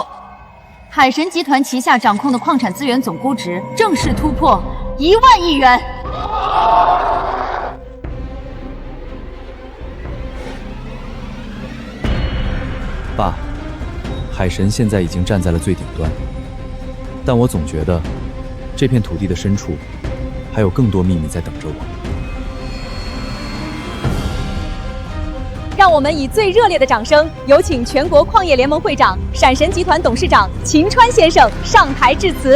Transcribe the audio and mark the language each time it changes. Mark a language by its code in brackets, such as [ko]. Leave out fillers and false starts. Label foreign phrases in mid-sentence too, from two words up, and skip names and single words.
[zh] 海神集团旗下掌控的矿产资源总估值正式突破1万亿元。爸，海神现在已经站在了最頂端，但我總覺得這片土地的深處還有更多秘密在等着我。讓我們以最熱烈的掌聲，有請全國礦業聯盟會長、閃神集團董事長秦川先生上台致辭。